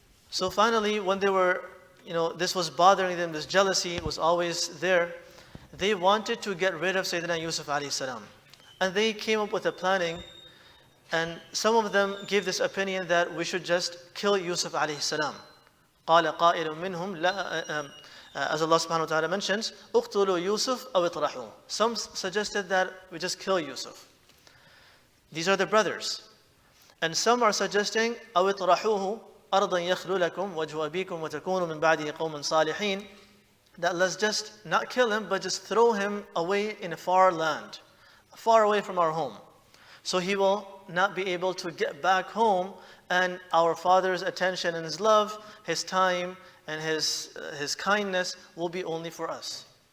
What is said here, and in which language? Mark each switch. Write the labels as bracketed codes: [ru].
[en] So finally, when they were, this was bothering them, this jealousy was always there, they wanted to get rid of Sayyidina Yusuf alayhi salam. And they came up with a planning, and some of them gave this opinion that we should just kill Yusuf alayhi salam. [ar] قَالَ قَائِلٌ مِّنْهُمْ [en] as Allah subhanahu wa ta'ala mentions, [ar] اُقْتُلُوا يُوسُفَ أَوْ اطْرَحُوهُ. [en] Some suggested that we just kill Yusuf. These are the brothers. And some are suggesting [ar] أَوْ اطْرَحُوهُ أَرْضًا يَخْلُ لَكُمْ وَجْهُ أَبِيكُمْ وَتَكُونُوا مِنْ بَعْدِهِ قَوْمًا صَالِحِينَ. [en] That let's just not kill him, but just throw him away in a far land, far away from our home. So he will not be able to get back home, and our father's attention and his love, his time, and his kindness will be only for us.